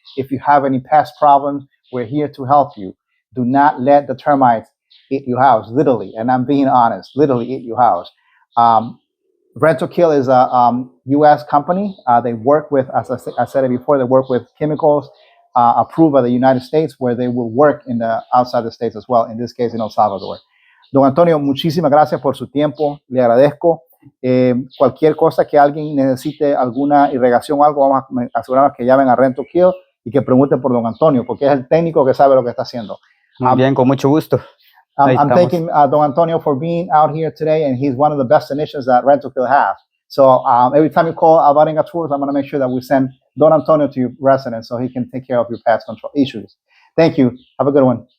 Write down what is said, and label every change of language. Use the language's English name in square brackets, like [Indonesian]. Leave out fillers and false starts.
[English] If you have any pest problems, we're here to help you. Do not let the termites eat your house, literally. And I'm being honest, literally eat your house. Rental Kill is a U.S. company. They work with, as I said it before, they work with chemicals approved by the United States, where they will work in the outside the states as well, in this case in El Salvador. [Spanish] Don Antonio, muchísimas gracias por su tiempo, le agradezco. Cualquier cosa que alguien necesite, alguna irrigación o algo, vamos a asegurarnos que llamen a Rental Kill y que pregunten por Don Antonio, porque es el técnico que sabe lo que está haciendo. Muy bien, con mucho gusto. [English] I'm thanking Don Antonio for being out here today, and he's one of the best technicians that Rental Kill has. So every time you call Alvarenga Tours, I'm going to make sure that we send Don Antonio to your residence so he can take care of your pest control issues. Thank you. Have a good one.